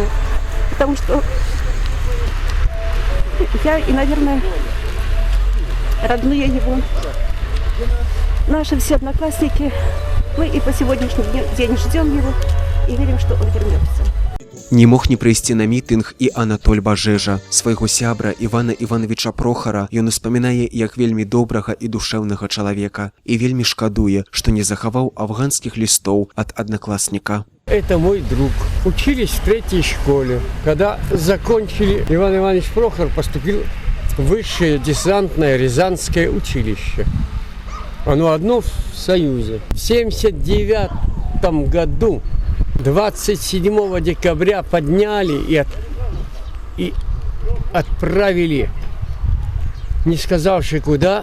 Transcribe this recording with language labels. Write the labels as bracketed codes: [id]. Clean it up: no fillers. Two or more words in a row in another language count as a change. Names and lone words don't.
[ru] Потому что я и, наверное, родные его, наши все одноклассники, мы и по сегодняшний день ждем его и верим, что он вернется. [be] Не мог не прыйсці на мітынг і Анатоль Бажэжа. Свайго сябра Івана Івановича Прохара ён успамінае як вельмі добрага і душэўнага чалавека і вельмі шкадуе, што не захаваў афганскіх лістоў ад одноклассника. [ru] Это мой друг. Учились в 3-й школе. Когда закончили, Иван Иванович Прохор поступил в высшее десантное Рязанское училище. Оно одно в Союзе. В 1979 году 27 декабря подняли и отправили, не сказавши куда.